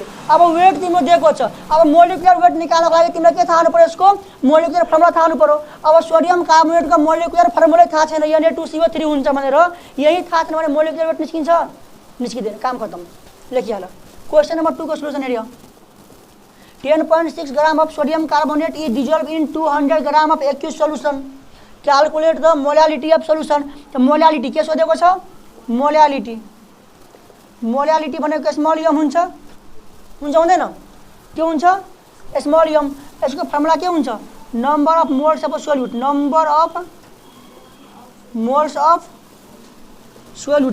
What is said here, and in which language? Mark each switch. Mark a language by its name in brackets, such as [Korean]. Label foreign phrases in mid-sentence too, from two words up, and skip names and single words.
[Nepali] अब वेट तिम्रो दिएको छ, अब [English] molecular weight [Nepali] निकाल्नको लागि तिमीलाई के थाहा हुनु पर्यो? यसको [English] molecular formula [Nepali] थाहा हुनु पर्यो। अब सोडियम कार्बोनेटको [English] molecular formula [Nepali] थाहा छैन, Na2CO3 हुन्छ भनेर, यही थाहा छैन भने [English] molecular weight [Nepali] निस्किन्छ? निस्किँदैन, काम खत्म, लेखिहाल। [English] question number [Nepali] 2 को सोल्युसन हेरियो। [English] 10.6 ग्राम of sodium carbonate is dissolved in 200 ग्राम of aqueous solution. Calculate the molality of solution. [Nepali] तो मोलालिटी के सोधेको छ? मोलालिटी, मोलालिटी भनेको [English] small m [Nepali] हुन्छ, हुँदैन? के हुन्छ? [English] small m. [Nepali] यसको फर्मुला के हुन्छ? [English] number of moles of solute, number of moles of solute.